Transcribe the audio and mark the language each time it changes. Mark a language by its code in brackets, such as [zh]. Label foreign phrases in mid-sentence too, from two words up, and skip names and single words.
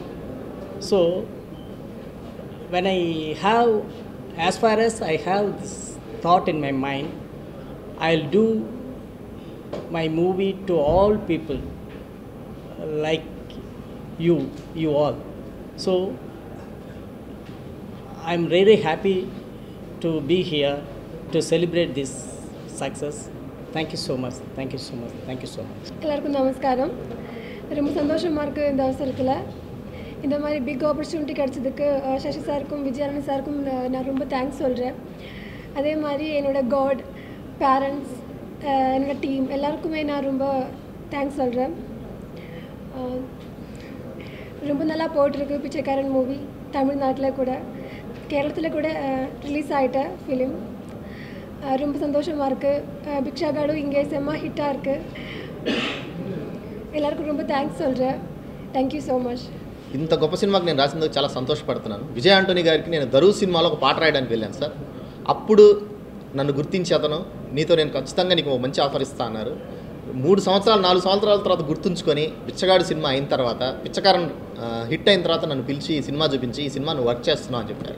[en] So when I have, as far as I have this thought in my mind, I'll do my movie to all people like you all. So I'm really happy to be here to celebrate this success. Thank you so much. Thank you so much. Thank you so much. [ta] எல்லாருக்கும் நமஸ்காரம். ரொம்ப சந்தோஷமாக இருக்குது இந்த அவசரத்தில். இந்த மாதிரி [en] big opportunity [ta] கிடச்சதுக்கு சசி சாருக்கும் விஜயானந்த் சாருக்கும் நான் ரொம்ப தேங்க்ஸ் சொல்கிறேன். அதே மாதிரி என்னோடய [en] God, parents, [ta] என்னோடய டீம் எல்லாருக்குமே நான் ரொம்ப தேங்க்ஸ் சொல்கிறேன். ரொம்ப நல்லா போயிட்டுருக்கு பிச்சைக்காரன் மூவி. தமிழ்நாட்டில் கூட கேரளத்தில் கூட ரிலீஸ் ஆகிட்ட ஃபிலிம். ரொம்ப சந்தோஷமாக இருக்குது. பிக்ஷாகாடு இங்கே செம்ம ஹிட்டாக இருக்குது. எல்லாருக்கும் ரொம்ப థ్యాంక్స్ சொல்கிறேன். [en] Thank you so much. [te] ఇంత గొప్ప సినిమాకి నేను రాసినందుకు చాలా సంతోషపడుతున్నాను. విజయ్ ఆంటోనీ గారికి నేను దరువు సినిమాలో ఒక పాట రాయడానికి వెళ్ళాను సార్. అప్పుడు నన్ను గుర్తించి అతను నీతో నేను ఖచ్చితంగా నీకు మంచి ఆఫర్ ఇస్తా అన్నారు. 3 సంవత్సరాలు 4 సంవత్సరాల తర్వాత గుర్తుంచుకొని బిచ్చగాడు సినిమా అయిన తర్వాత, పిచ్చకారం హిట్ అయిన తర్వాత నన్ను పిలిచి ఈ సినిమా చూపించి ఈ సినిమా నువ్వు వర్క్ చేస్తున్నావు అని చెప్పారు.